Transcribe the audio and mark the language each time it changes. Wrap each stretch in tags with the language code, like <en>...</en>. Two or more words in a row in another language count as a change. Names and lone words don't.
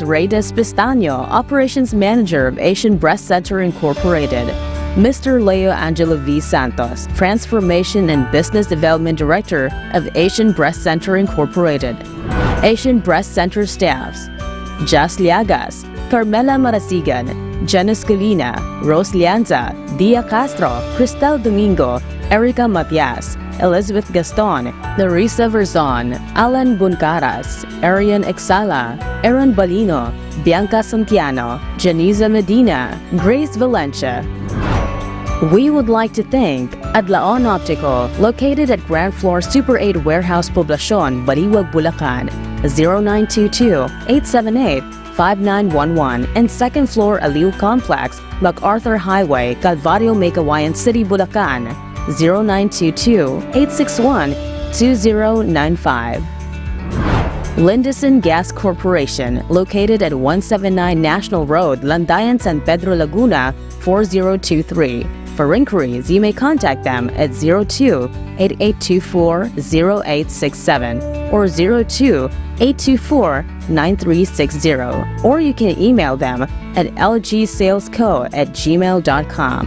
<en>Reyes Pistaño, Operations Manager of Asian Breast Center Incorporated. Mr. Leo Angelo V. Santos, Transformation and Business Development Director of Asian Breast Center Incorporated. Asian Breast Center staffs: Jas Liagas, Carmela Marasigan, Janice Galina, Rose Lianza, Dia Castro, Cristel Domingo, Erica Matias, Elizabeth Gaston, Larissa Verzon, Alan Buncaras, Arian Exala, Aaron Balino, Bianca Santiano, Janiza Medina, Grace Valencia. We would like to thank Adlaon Optical, located at Ground Floor Super 8 Warehouse Poblacion, Baliwag, Bulacan, 0922-878-5911, and second floor Aliw Complex, MacArthur Highway, Calvario, Meycauayan City, Bulacan, 0922-861-2095. Lindison Gas Corporation, located at 179 National Road, Landayan, San Pedro, Laguna, 4023. For inquiries, you may contact them at 02-8824-0867 or 02-824-9360, or you can email them at lgsalesco@gmail.com.</en>